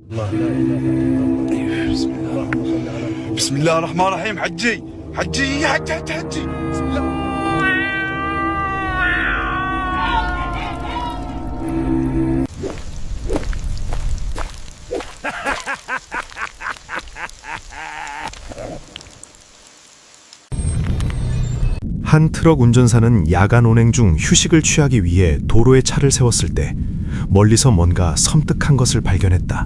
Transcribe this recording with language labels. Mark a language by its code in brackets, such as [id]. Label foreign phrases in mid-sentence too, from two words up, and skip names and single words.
[ar] الله لا اله الا الله. بسم الله. اللهم صل على محمد. بسم الله الرحمن الرحيم. حجي حجي حجي بسم الله. [ko] 한 트럭 운전사는 야간 운행 중 휴식을 취하기 위해 도로에 차를 세웠을 때 멀리서 뭔가 섬뜩한 것을 발견했다.